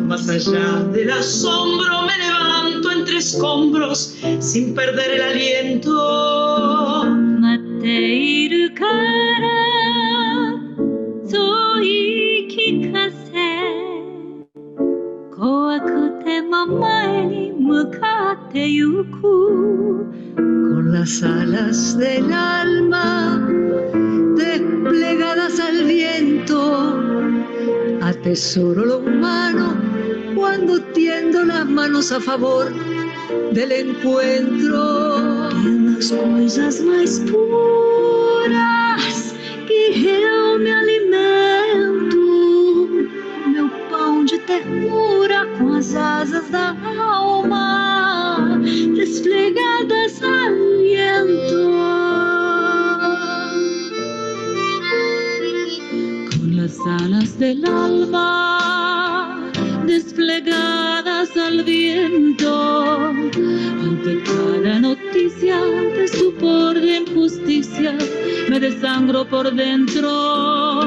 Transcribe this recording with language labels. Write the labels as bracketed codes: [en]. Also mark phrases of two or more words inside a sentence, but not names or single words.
[es] allá del asombro me levanto entre escombros sin perder el aliento. [ja] 待っているからそう言い聞かせ怖くても前に向かってゆく [es] Con las alas del alma desplegadas al viento, atesoro lo humano cuando tiendo las manos a favor del encuentro. [pt] Pelas coisas mais puras que eu me alimento, meu pão de ternura com as asas da alma [es] desplegadas al viento. Con las alas del alma desplegadas al viento, ante cada noticia de stupor de injusticia me desangro por dentro.